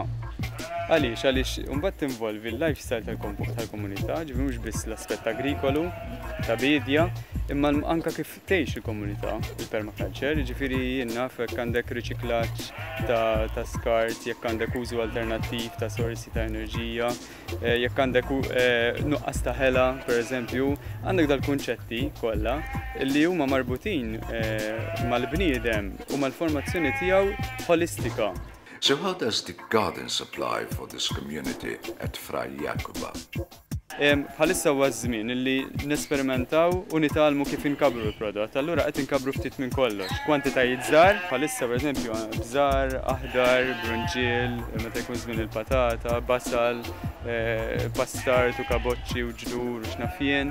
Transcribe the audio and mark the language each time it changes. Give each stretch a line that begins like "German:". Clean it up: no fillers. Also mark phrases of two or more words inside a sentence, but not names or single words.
Maltese: Għaliex imbagħad tinvolvi l-lifestyle tal-komunità, ġifieri mhux biss l-aspett agrikolu ta' bidja, imma anke kif tgħix il-komunità il-permaculture, ġifieri jien naf jekk għandek riċiklaġġ ta' skart, jekk għandek użu alternattiv ta' sorsi ta' enerġija, jekk għandek nuqqas ta' ħela, pereżempju, għandek dal-kunċetti kollha li huma marbutin mal-bniedem u mal-formazzjoni tiegħu holistika.
English: So how does the garden supply for this community at Fray Jakuba?
Maltese: Bħalissa huwa żmien illi nesperimentaw u nitalmu kif inkabru l-prodott. Allura qed inkabru ftit minn kollox. Kwantitajiet żgħar, bħalissa pereżempju bżar, aħdar, brunġiel, meta jkun żmien il-patata, basal, pastart u kaboċċi u ġdur u x'nafjien.